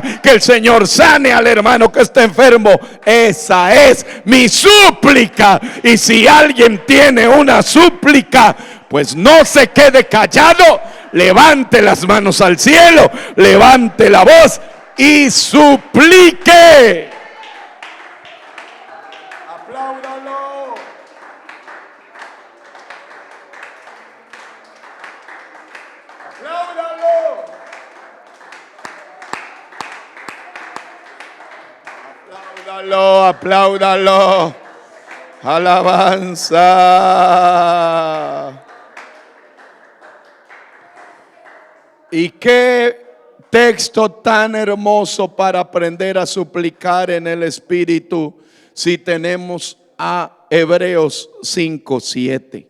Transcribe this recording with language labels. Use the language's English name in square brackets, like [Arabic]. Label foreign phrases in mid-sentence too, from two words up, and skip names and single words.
[Spanish] Que el Señor sane al hermano que está enfermo. Esa es mi súplica. Y si alguien tiene una súplica, pues no se quede callado, levante las manos al cielo, levante la voz y suplique. Apláudalo. Apláudalo, apláudalo. Alabanza. Y qué texto tan hermoso para aprender a suplicar en el Espíritu, si tenemos a Hebreos 5:7.